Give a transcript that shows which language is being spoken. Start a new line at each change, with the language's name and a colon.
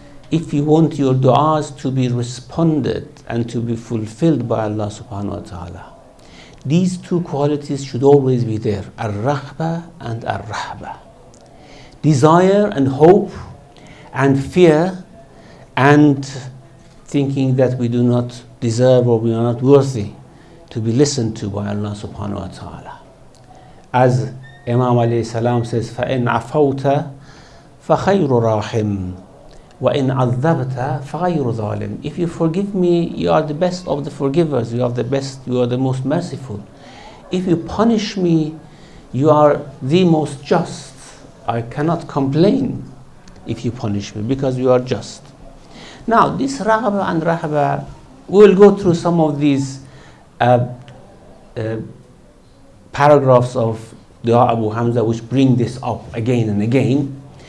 English: If you want your duas to be responded and to be fulfilled by Allah subhanahu wa ta'ala, these two qualities should always be there, ar-raghba and ar-rahba. Desire and hope and fear and thinking that we do not deserve or we are not worthy to be listened to by Allah subhanahu wa ta'ala. As Imam alayhi salam says,
Arabic: فَإِنْ عَفَوْتَ فَخَيْرُ رَاحِمٍ وَإِنْ عَذَّبْتَ فَغَيْرُ ظَالِمٍ.
English: If you forgive me, you are the best of the forgivers, you are the best, you are the most merciful. If you punish me, you are the most just. I cannot complain if you punish me because you are just. Now this raghba and rahba, we will go through some of these paragraphs of Dua Abu Hamza which bring this up again and again.